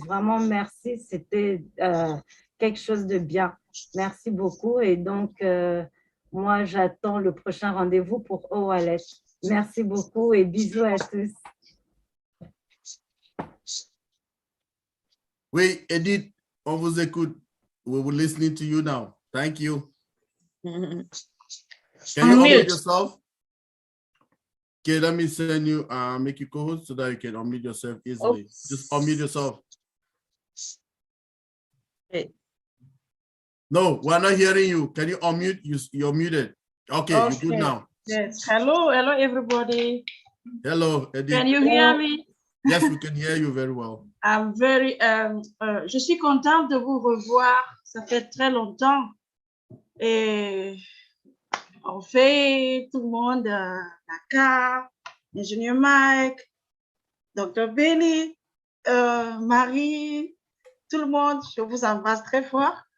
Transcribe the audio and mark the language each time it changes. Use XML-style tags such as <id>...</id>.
<fr>Vraiment, merci, c'était quelque chose de bien. Merci beaucoup. Et donc, moi, j'attends le prochain rendez-vous pour OWallet. Merci beaucoup et bisous à tous. Oui, Edith, on vous écoute.</fr> <en>We will listen to you now. Thank you. Can you unmute yourself? Okay, let me send you, make you co-host so that you can unmute yourself easily. Just unmute yourself. Hey. No, we're not hearing you. Can you unmute? You're muted. Okay, you're good now. Yes. Hello, everybody. Hello, Edith. Can you hear me? Yes, we can hear you very well. I'm very,</en> <fr>je suis contente de vous revoir. Ça fait très longtemps. Et on fait tout le monde, Naka, ingénieur Mike, Dr. Benny, Marie, tout le monde, je vous embrasse très fort.</fr>